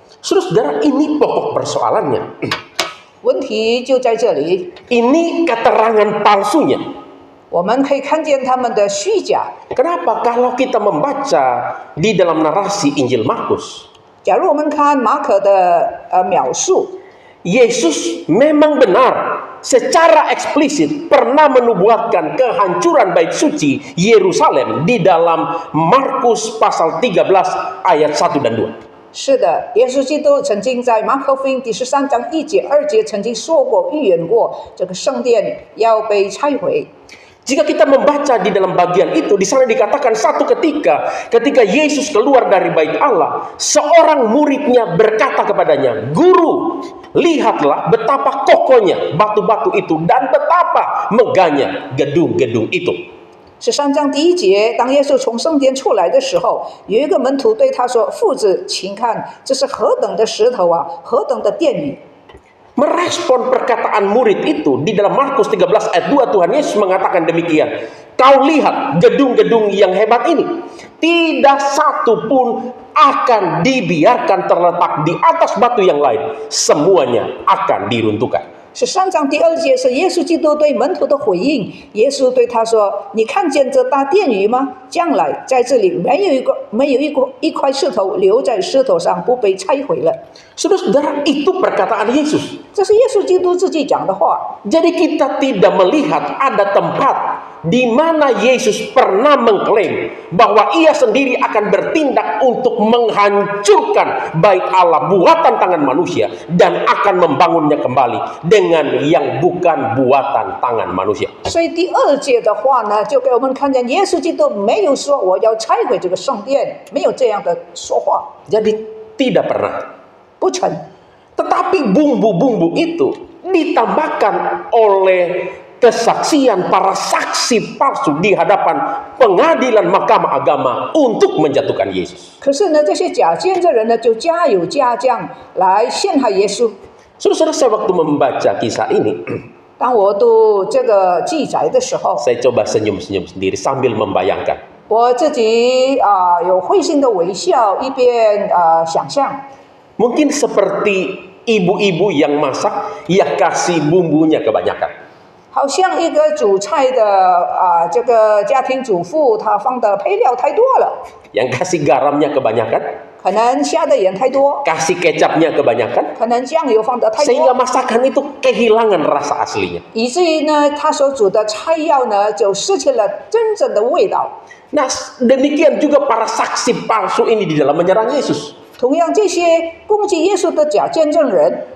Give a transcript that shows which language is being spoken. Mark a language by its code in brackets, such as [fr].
[id] Saudara-saudara, ini pokok persoalannya. [zh] 问题就在这里， [id] Ini keterangan palsunya. [zh] 我们可以看见他们的虚假。 [id] Kenapa? Kalau kita membaca di dalam narasi Injil Markus, [zh] 假如我们看马可的描述， [id] Yesus memang benar secara eksplisit pernah menubuatkan kehancuran bait suci Yerusalem di dalam Markus pasal 13 ayat 1 dan 2. [zh] 是的，耶稣基督曾经在马可福音第13章1节2节曾经说过、预言过，这个圣殿要被拆毁。 [id] Jika kita membaca di dalam bagian itu, di sana dikatakan satu ketika Yesus keluar dari bait Allah, seorang muridnya berkata kepadanya, "Guru, lihatlah betapa kokohnya batu-batu itu dan betapa megahnya gedung-gedung itu." [zh] 13章第1节，当耶稣从圣殿出来的时候，有一个门徒对他说：“夫子，请看，这是何等的石头啊，何等的殿宇！” [id] Merespon perkataan murid itu di dalam Markus 13 ayat 2, Tuhan Yesus mengatakan demikian. Kau lihat gedung-gedung yang hebat ini, tidak satu pun akan dibiarkan terletak di atas batu yang lain, semuanya akan diruntuhkan. [zh] 13章第2节是耶稣基督对门徒的回应。耶稣对他说：“你看见这大殿宇吗？将来在这里没有一块石头留在石头上不被拆毁了。” [id] Saudara-saudara, itu perkataan Yesus. [zh] 这是耶稣基督自己讲的话。 [id] Jadi kita tidak melihat ada tempat di mana Yesus pernah mengklaim bahwa ia sendiri akan bertindak untuk menghancurkan bait Allah buatan tangan manusia dan akan membangunnya kembali dengan yang bukan buatan tangan manusia. [zh] 所以第2节的话呢，就给我们看见耶稣基督没有说我要拆毁这个圣殿，没有这样的说话， [id] Jadi tidak pernah. [zh] 不成。 [id] Tetapi bumbu-bumbu itu ditambahkan oleh kesaksian para saksi palsu di hadapan pengadilan mahkamah agama untuk menjatuhkan Yesus. [zh] 可是呢，这些假见证人呢，就加油加酱来陷害耶稣。 [id] Saudara, saya waktu membaca kisah ini, [zh] 当我读这个记载的时候， [id] saya coba senyum-senyum sendiri sambil membayangkan. [zh] 我自己有会心的微笑，一边想象。 [id] Mungkin seperti ibu-ibu yang masak, ya kasih bumbunya kebanyakan. [zh] 好像一个煮菜的这个家庭主妇，她放的配料太多了， [id] Yang kasih garamnya kebanyakan, [zh] 可能下的盐太多， [id] kasih kecapnya kebanyakan, [zh] 可能酱油放的太 [id] sehingga [zh] 多， [id] masakan itu kehilangan rasa aslinya. [zh] 以至于呢，她所煮的菜肴呢，就失去了真正的味道。 [id] Nah, demikian juga para saksi palsu ini di dalam menyerang Yesus. [zh] 同样，这些攻击耶稣的假见证人，